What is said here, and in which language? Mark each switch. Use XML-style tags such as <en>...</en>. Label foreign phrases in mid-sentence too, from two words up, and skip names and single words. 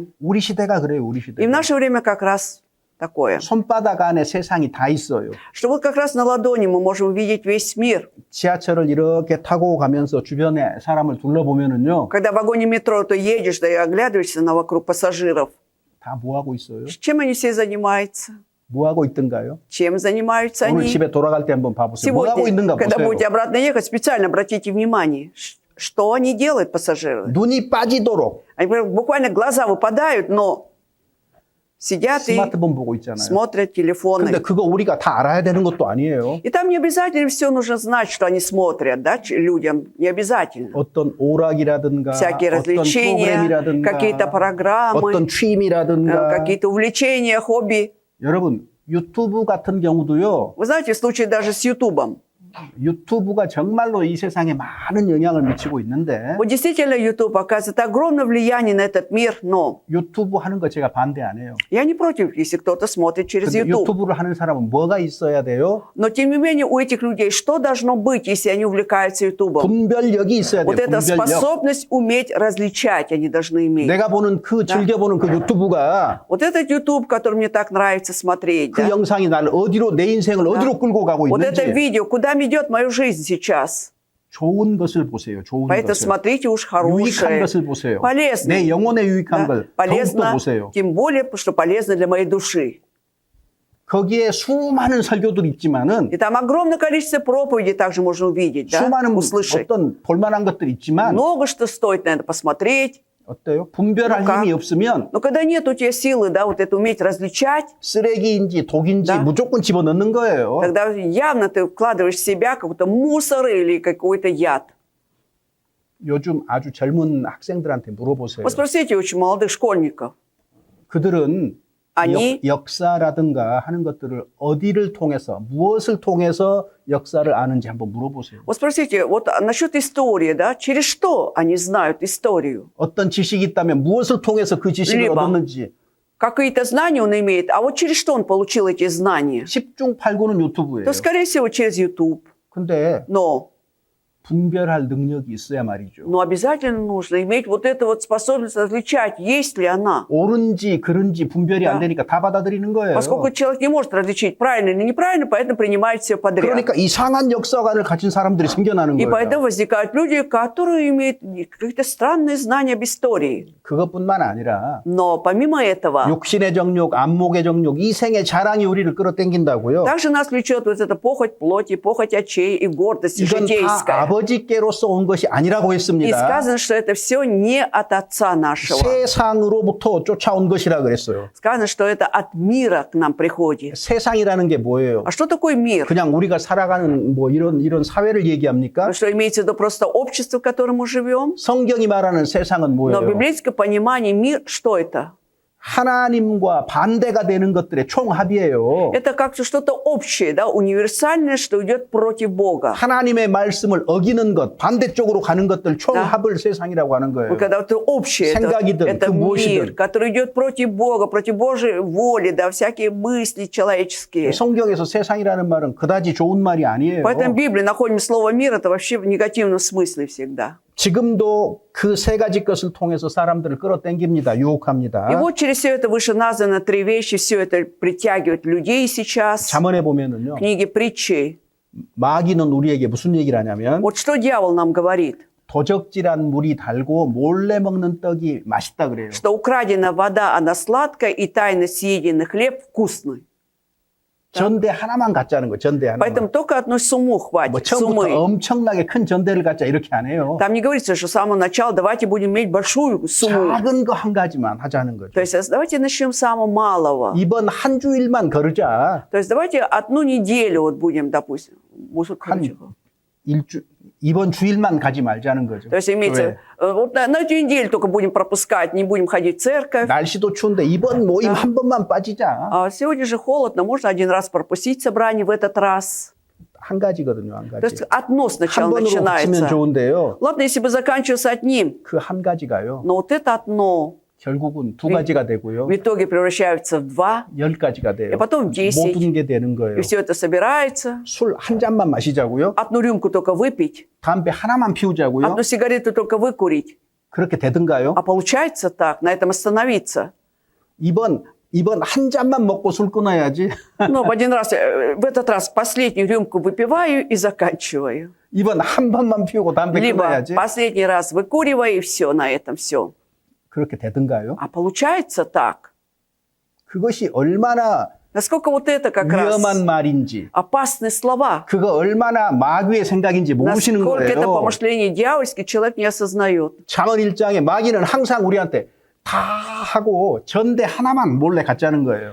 <ko>우리 시대가 그래요, 우리</ko> <ru>И в</ru> <ko>시대.</ko> <ru>наше время как раз такое.</ru> <ko>손바닥 안에 세상이 다 있어요.</ko> <ru>Что вот как раз на ладони мы можем увидеть весь мир.</ru> <ko>지하철을 이렇게 타고 가면서 주변에 사람을 둘러보면은요,</ko> <ru>Когда в вагоне метро ты едешь, да и оглядываешься на вокруг пассажиров.</ru> <ko>다 뭐 하고 있어요?</ko> <ru>Чем они все занимаются?</ru> <ko>뭐 하고 있던가요?</ko> <ru>Чем занимаются</ru> <ko>오늘</ko> <ru>они?</ru> <ko>집에 돌아갈 때 한번 봐보세요. 뭐 하고</ko> <ru>Сегодня,</ru> <ko>있는가</ko> <ru>когда</ru> <ko>보세요.</ko> <ru>будете обратно ехать, специально обратите внимание, что они делают, пассажиры.</ru> <ko>눈이 빠지도록</ko> <ru>Они буквально глаза выпадают, но сидят и</ru> <ko>스마트폰 보고 있잖아요.</ko> <ru>смотрят</ru> <ko>근데</ko> <ru>телефоны.</ru> <ko>그거 우리가 다 알아야 되는 것도 아니에요.</ko> <ru>И там не обязательно все нужно знать, что они смотрят, да, людям. Не обязательно.</ru> <ko>어떤 오락이라든가</ko> <ru>Всякие</ru> <ko>어떤</ko> <ru>развлечения,</ru> <ko>프로그램이라든가</ko> <ru>какие-то программы,</ru> <ko>어떤 취미라든가</ko> <ru>какие-то увлечения, хобби.</ru> <ko>여러분 유튜브 같은 경우도요.</ko> <ru>Вы знаете, в случае даже с Ютубом.</ru> <ko>유튜브가 정말로 이 세상에 많은 영향을 미치고 있는데</ko> <ru>Вот действительно YouTube оказывает огромное влияние на этот мир, но</ru> <ko>유튜브 하는 거 제가 반대 안 해요.</ko> <ru>я не против, если кто-то смотрит через</ru> <ko>근데</ko> <ru>YouTube.</ru> <ko>유튜브를 하는 사람은 뭐가 있어야 돼요?</ko> <ru>Но тем не менее у этих людей что должно быть, если они увлекаются YouTube?</ru> <ko>분별력이 있어야 돼요.</ko> <ru>Вот эта</ru> <ko>분별력.</ko> <ru>способность уметь различать они должны иметь.</ru> <ko>내가 보는 그 즐겨보는 그 유튜브가</ko> <ru>Вот этот YouTube, который мне так нравится смотреть,</ru> <ko>그</ko> <ru>да?</ru> <ko>영상이 나를 어디로 내 인생을 어디로 끌고 가고</ko> <ru>Вот это</ru> <ko>있는지</ko> <ru>видео, куда ведет мою жизнь сейчас.</ru> <ko>좋은 것을 보세요. 좋은</ko> <ru>Поэтому</ru> <ko>것을.</ko> <ru>смотрите уж</ru> <ko>유익한</ko> <ru>хорошее,</ru> <ko>것을 보세요.</ko> <ru>полезное.</ru> <ko>내 영혼에 유익한</ko> <ru>Да?</ru> <ko>걸 더욱더</ko> <ru>Полезно,</ru> <ko>보세요.</ko> <ru>тем более, что полезно для моей души.</ru> <ko>거기에 수많은 설교들이 있지만은</ko> <ru>И там огромное количество проповедей также можно увидеть, да?</ru> <ko>수많은</ko> <ru>услышать.</ru> <ko>어떤 볼만한 것들이 있지만</ko> <ru>Много что стоит, наверное, посмотреть.</ru> <ko>어때요? 분별할</ko> <ru>Ну-ка.</ru> <ko>힘이 없으면</ko> <ru>Но когда нет у тебя силы, да, вот это уметь различать,</ru> <ko>쓰레기인지 독인지</ko> <ru>Да.</ru> <ko>무조건 집어넣는 거예요.</ko> <ru>тогда явно ты вкладываешь в себя какой-то мусор или какой-то яд.</ru> <ko>요즘 아주 젊은 학생들한테 물어보세요.</ko> <ru>Вот спросите очень молодых школьников.</ru> <ko>그들은 아니. 역사라든가 하는 것들을 어디를 통해서 무엇을 통해서 역사를 아는지 한번 물어보세요.</ko> <ru>Вот спросите, вот насчет истории, да, через что они знают историю?</ru> <ko>어떤 지식이 있다면 무엇을 통해서 그 지식을</ko> <ru>Либо.</ru> <ko>얻었는지</ko> <ru>Какие-то знания он имеет, а вот через что он получил эти знания?</ru> <ko>10중 8구는 유튜브예요.</ko> <ru>То, скорее всего, через YouTube.</ru> <ko>근데</ko> <ru>Но</ru> <ko>분별할 능력이 있어야 말이죠.</ko> <ru>обязательно нужно иметь вот эту вот способность различать, есть ли она.</ru> <ko>옳은지 그른지 분별이 안</ko> <ru>Да.</ru> <ko>되니까 다 받아들이는 거예요.</ko> <ru>Поскольку человек не может различить правильно или неправильно, поэтому принимает все подряд.</ru> <ko>그러니까 이상한 역사관을 가진 사람들이 생겨나는</ko> <ru>И</ru> <ko>거예요.</ko> <ru>поэтому возникают люди, которые имеют какие-то странные знания об истории.</ru> <ko>그것뿐만 아니라</ko> <ru>Но помимо этого,</ru> <ko>육신의 정욕, 안목의 정욕, 이생의 자랑이 우리를 끌어당긴다고요.</ko> <ru>также нас влечет вот эта похоть плоти, похоть очей и гордость</ru> <ko>이건 다</ko> <ru>житейская.</ru> <ko>아버지께로서 온 것이 아니라고</ko> <ru>И</ru> <ko>했습니다.</ko> <ru>сказано, что это все не от отца нашего.</ru> <ko>세상으로부터 쫓아온 것이라 그랬어요.</ko> <ru>Сказано, что это от мира к нам приходит.</ru> <ko>세상이라는 게 뭐예요?</ko> <ru>А что такое мир?</ru> <ko>그냥 우리가 살아가는 뭐 이런 사회를 얘기합니까?</ko> <ru>Что имеется в виду просто общество, в котором мы живем?</ru> <ko>성경이 말하는 세상은</ko> <ru>Но в</ru> <ko>뭐예요?</ko> <ru>библейском понимании мир, что это?</ru> <ko>하나님과 반대가 되는 것들의 총합이에요.</ko> <ru>Это как-то что-то общее, да, универсальное, что идет против Бога.</ru> <ko>하나님의 말씀을 어기는 것, 반대쪽으로 가는 것들 총합을 세상이라고 하는 거예요.</ko> <ru>Вот когда это общее,</ru> <ko>생각이든</ko> <ru>это</ru> <ko>그 무엇이든.</ko> <ru>мир, который идет против Бога, против Божьей воли, да, всякие мысли человеческие.</ru> <ko>성경에서 세상이라는 말은 그다지 좋은 말이 아니에요.</ko> <ru>Поэтому в Библии находим слово «мир», это вообще в негативном смысле всегда.</ru> <ko>지금도 그 세 가지 것을 통해서 사람들을 끌어당깁니다. 유혹합니다.</ko> <ru>И вот через все это выше названо три вещи, все это притягивает людей сейчас.</ru> <ko>잠언에 보면은요.</ko> <ru>Книги притчи.</ru> <ko>마귀는 우리에게 무슨 얘기를 하냐면</ko> <ru>Вот что дьявол нам говорит?</ru> <ko>도적질한 물이 달고 몰래 먹는 떡이 맛있다 그래요.</ko> <ru>Что украдена вода, она сладкая, и тайно съеденный хлеб вкусный.</ru> <ko>전대 하나만 갖자는 거예요. 전대 하나만.</ko> <ru>Поэтому только одной суммы</ru> <ko>뭐</ko> <ru>хватит.</ru> <ko>처음부터</ko> <ru>Суммы.</ru> <ko>엄청나게 큰 전대를 갖자 이렇게 안 해요.</ko> <ru>Там не говорится, что с самого начала давайте будем иметь большую сумму.</ru> <ko>작은 거 한 가지만 하자는 거죠.</ko> <ru>То есть давайте начнем с самого малого.</ru> <ko>이번 한 주일만 거르자.</ko> <ru>То есть давайте одну неделю вот будем, допустим.</ru> <ko>이번 주일만 가지 말자는 거죠.</ko> <ru>То есть имеется, вот на эту неделю только будем пропускать, не будем ходить в церковь.</ru> <ko>날씨도 추운데 이번 모임 한 번만 빠지자.</ko> <ru>А сегодня же холодно, можно один раз пропустить собрание в этот раз.</ru> <ko>한 가지거든요, 한</ko> <ru>То</ru> <ko>가지.</ko> <ru>есть одно</ru> <ko>한</ko> <ru>сначала</ru> <ko>번으로 그치면</ko> <ru>начинается.</ru> <ko>좋은데요.</ko> <ru>Ладно, если бы заканчивался одним,</ru> <ko>그 한 가지가요.</ko> <ru>но вот это одно</ru> <ko>결국은 두 가지가 되고요.</ko> <ru>в итоге превращается в 2,</ru> <ko>10가지가 돼요.</ko> <ru>И потом 10.</ru> <ko>모든 게 되는 거예요.</ko> <ru>и все это собирается.</ru> <ko>술 한 잔만 마시자고요.</ko> <ru>Одну рюмку только выпить,</ru> <ko>담배 하나만 피우자고요.</ko> <ru>одну сигарету только выкурить.</ru> <ko>그렇게 되든가요?</ko> <ru>А получается так, на этом остановиться.</ru> <ko>이번 한 잔만 먹고 술 끊어야지.</ko> <ru>Ну, в этот раз последнюю рюмку выпиваю и заканчиваю.</ru> <ko>이번 한 번만 피우고 담배</ko> <ru>Либо</ru> <ko>끊어야지.</ko> <ru>последний раз выкуриваю и все, на этом все.</ru> <ko>그렇게 되든가요?</ko> <ru>А получается так.</ru> <ko>그것이 얼마나</ko> <ru>Насколько вот это как раз</ru> <ko>위험한 말인지,</ko> <ru>опасные слова.</ru> <ko>그거 얼마나 마귀의 생각인지 모르시는</ko> <ru>Насколько это</ru> <ko>거예요.</ko> <ru>помышление дьявольское, человек не осознает.</ru> <ko>잠언 1장에 마귀는 항상 우리한테 다 하고 전대 하나만 몰래 갖자는 거예요.</ko>